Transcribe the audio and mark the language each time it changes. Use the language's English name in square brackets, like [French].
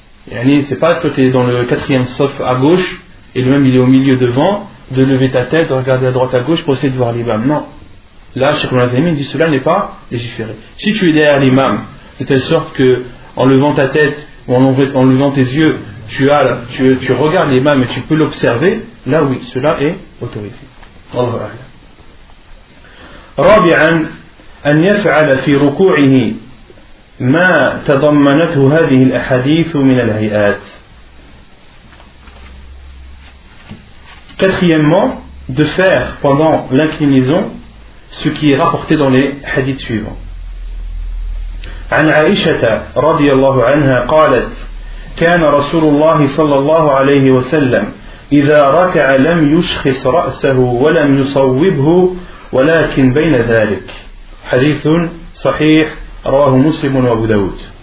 [French] C'est pas toi tu es dans le quatrième sauf à gauche et le même il est au milieu devant, de lever ta tête, de regarder à droite à gauche pour essayer de voir l'imam. Non. Là, Cheikh Ibn Uthaymeen dit cela n'est pas légiféré. Si tu es derrière l'imam, de telle sorte que en levant ta tête ou en levant tes yeux, tu regardes l'imam et tu peux l'observer, là oui, cela est autorisé. [Arabic] Rabi'an, an yaf'ala fi ruku'ihi ما تضمنته هذه الأحاديث من الهيئات. [French] Quatrièmement, de faire pendant l'inclinaison ce qui est rapporté dans les hadiths suivants. [Arabic] عن عائشة رضي الله عنها قالت كان رسول الله صلى الله عليه وسلم إذا ركع لم يشخص رأسه ولم يصوبه ولكن بين ذلك. حديث صحيح رواه مسلم وابو داود.